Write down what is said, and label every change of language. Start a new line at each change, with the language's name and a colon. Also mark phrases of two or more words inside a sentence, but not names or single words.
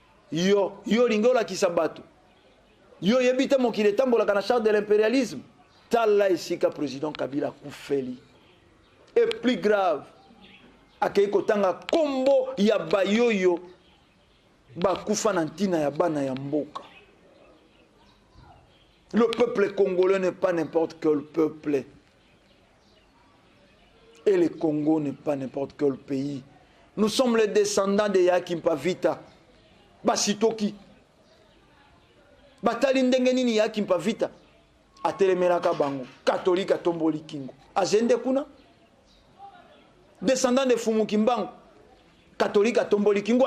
Lingala: Yo, yo lingi olakisa bato. Yo yebi te mokili etambolaka na
French: charte de l'impérialisme.
Lingala: Tala esika président Kabila akufeli. Et plus grave, akei kotanga kombo ya bayoyo bakufa na ntina ya bana ya mboka.
French: Le peuple congolais n'est pas n'importe quel peuple. Et le Congo n'est pas n'importe quel pays. Nous sommes les descendants de Yaki Mpavita. Basitoki.
Lingala: Batali ndenge nini Yaki Mpavita? Atelemelaka bango. Catholique atomboli kingo. Azende kuna?
French: Descendant de
Lingala: Fumuki Mbangu. Catholique atomboli kingo.